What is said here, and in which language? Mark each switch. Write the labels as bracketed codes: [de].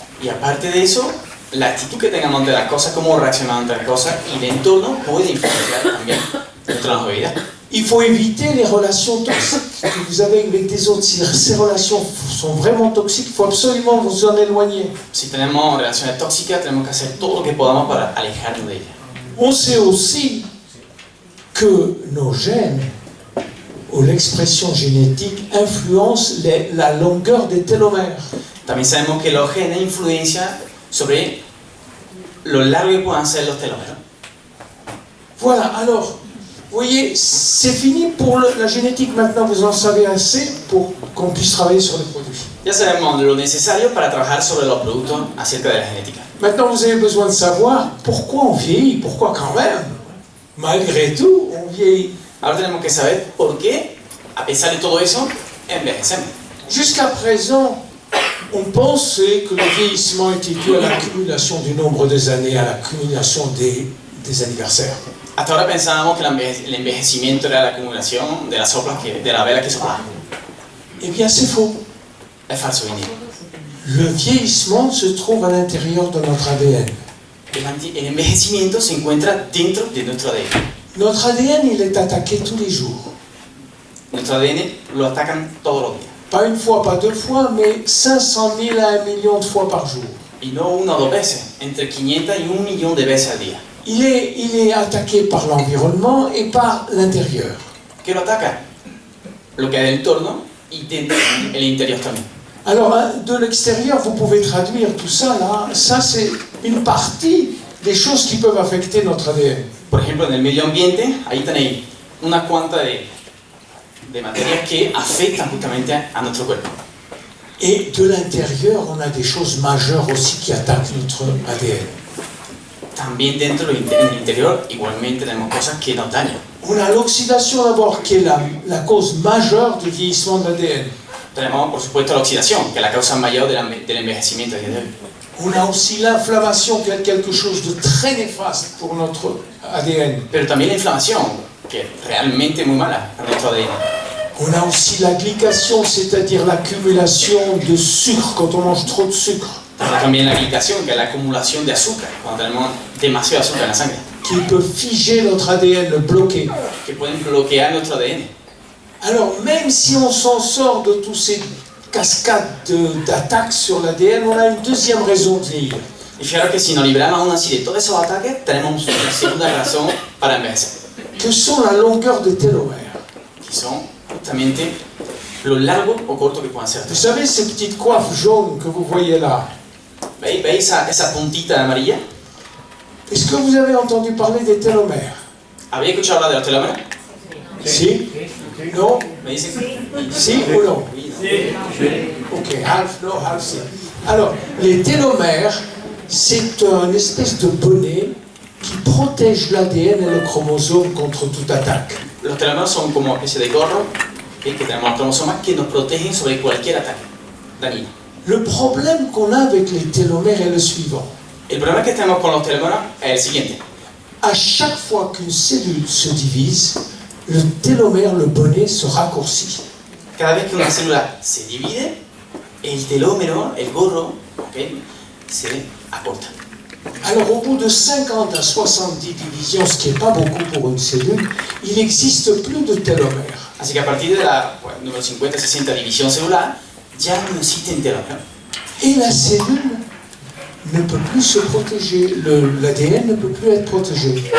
[es] Y aparte de eso, la actitud que tengamos ante las cosas, cómo reaccionamos ante las cosas y el entorno puede influenciar también nuestra longevidad. [fr] Il faut éviter les relations toxiques que vous avez avec des autres. Si ces relations sont vraiment toxiques, il faut absolument vous en éloigner. [es] Si tenemos relaciones tóxicas, tenemos que hacer todo lo que podamos para alejarnos de ellas. [fr] On sait aussi que nos gènes ou l'expression génétique influencent la longueur des télomères. [es] También sabemos que los genes influencian sobre lo largo que puedan ser los telómeros. [fr] Voilà, alors, vous voyez, c'est fini pour la génétique. Maintenant, vous en savez assez pour qu'on puisse travailler sur les produits. [es] Ya sabemos lo necesario para trabajar sobre los productos acerca de la genética. [fr] Maintenant, vous avez besoin de savoir pourquoi on vieillit, pourquoi quand même, malgré tout, on vieillit. [es] Ahora tenemos que saber por qué, a pesar de todo eso, envejecemos. [fr] Jusqu'à présent, on pensait que le vieillissement était dû à l'accumulation du nombre des années, à l'accumulation des anniversaires. [es] Hasta ahora pensábamos que el envejecimiento era la acumulación de las soplas de la vela que soplaban. [fr] Eh bien, c'est faux. [es] Es falso, Vinny. [fr] Le vieillissement se trouve à l'intérieur de notre ADN. [es] El envejecimiento se encuentra dentro de nuestro ADN. [fr] Notre ADN, il est attaqué tous les jours. [es] Nuestro ADN lo atacan todos los días. [fr] Pas une fois, pas deux fois, mais 500 000 à 1 million de fois par jour. [es] Y no una o dos veces, entre 500 y 1 millón de veces al día. [fr] Il est attaqué par l'environnement et par l'intérieur. [es] ¿Qué lo ataca? Lo que hay del entorno y el interior también. [fr] Alors, de l'extérieur, vous pouvez traduire tout ça là. Ça, c'est une partie des choses qui peuvent affecter notre ADN. [es] Por ejemplo, en el medio ambiente, ahí tenéis una cuanta de materias que afectan justamente a nuestro cuerpo. [fr] Et de l'intérieur, on a des choses majeures aussi qui attaquent notre ADN. [es] También dentro del interior, igualmente tenemos cosas que nos dañan. [fr] On a l'oxydation d'abord, qui est la cause majeure du vieillissement de l'ADN. [es] Tenemos, por supuesto, la oxidación, que es la causa mayor del envejecimiento de hoy. [fr] On a aussi l'inflammation, qui est quelque chose de très néfaste pour notre ADN. [es] Pero también la inflamación, que es realmente muy mala para nuestro ADN. [fr] On a aussi la glycation, c'est-à-dire l'accumulation de sucre quand on mange trop de sucre. [es] Pero también la glicación, que es la acumulación de azúcar, cuando tenemos demasiado azúcar en la sangre. [fr] Qui peut figer notre ADN, le bloquer. [es] Que pueden bloquear nuestro ADN. [fr] Alors, même si on s'en sort de tous ces cascades d'attaques sur l'ADN, on a une deuxième raison de vieillir. [es] Y fijaros que si nos libramos aún así de todos esos ataques, tenemos una segunda razón para envejecer. [fr] Que sont la longueur des télomères. [es] Que son justamente lo largo o corto que puedan ser. [fr] Vous savez ces petites coiffes jaunes que vous voyez là? [es] ¿Veis esa puntita amarilla? [fr] Est-ce que vous avez entendu parler des télomères? [es] ¿Habéis escuchado hablar de los telómeros? [fr] Si? Non? [es] ¿Me dicen? [fr] Si ou non? Oui, non. [en] Ok, half, no, half, si. [fr] Alors, les télomères, c'est une espèce de bonnet qui protège l'ADN et le chromosome contre toute attaque. [es] Los telómeros son como una especie de gorro que tenemos los cromosomas que nos protegen sobre cualquier ataque dañino. [fr] Le problème qu'on a avec les télomères est le suivant. [es] El problema que tenemos con los telómeros es el siguiente. [fr] À chaque fois qu'une cellule se divise, le télomère, le bonnet, se raccourcit. [es] Cada vez que una célula se divide, el telómero, el gorro, ¿ok?, se acorta. [fr] Alors au bout de 50 à 70 divisions, ce qui n'est pas beaucoup pour une cellule, il n'existe plus de télomère. [es] Así que a partir de la número 50-60 división celular, ya no existen telómeros. [fr] Et la cellule ne peut plus se protéger, l'ADN ne peut plus être protégé.